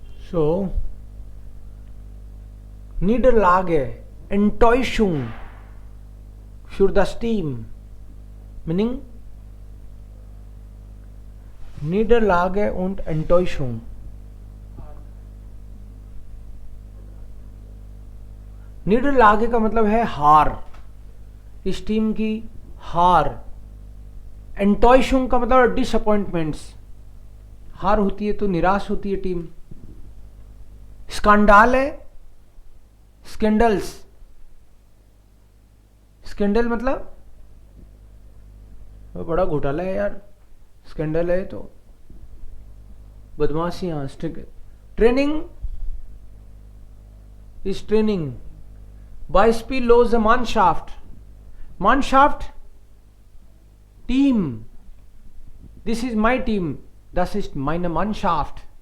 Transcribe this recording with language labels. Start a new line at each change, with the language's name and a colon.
German: So, Niederlage, Enttäuschung für das Team. Meaning Niederlage und Enttäuschung.
Hindi: निडरलागे का मतलब है हार, इस टीम की हार। एंटॉयशुंग का मतलब डिसअपॉइंटमेंट्स, हार होती है तो निराश होती है टीम। स्कैंडल है, स्कैंडल्स, स्कैंडल मतलब वो बड़ा घोटाला है यार, स्कैंडल है तो बदमाशियां।
English: Training is training.
German: Beispiellose Mannschaft. Mannschaft, Team.
English: This is my Team.
German: Das ist meine Mannschaft.